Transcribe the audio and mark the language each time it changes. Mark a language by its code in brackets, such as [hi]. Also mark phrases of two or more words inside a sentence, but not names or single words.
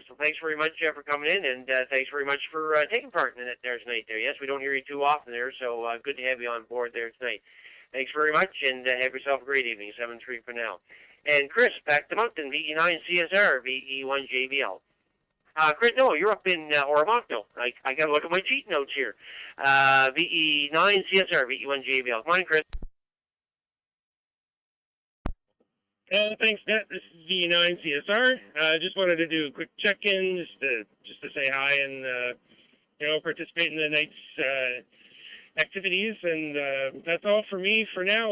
[en] Well, thanks very much for coming in, and thanks very much for taking part in it there tonight there. Yes, we don't hear you too often there, so good to have you on board there tonight. Thanks very much, and have yourself a great evening. 7-3 for now. And Chris, back to Moncton, VE9CSR, VE1JBL. Chris, no, you're up in Oromocto. I got to look at my cheat notes here. VE9CSR, VE1JBL. Come on, Chris. Thanks, Net. This is VE9CSR. Just wanted to do a quick check-in, just to say hi and participate in the night's activities, and that's all for me for now.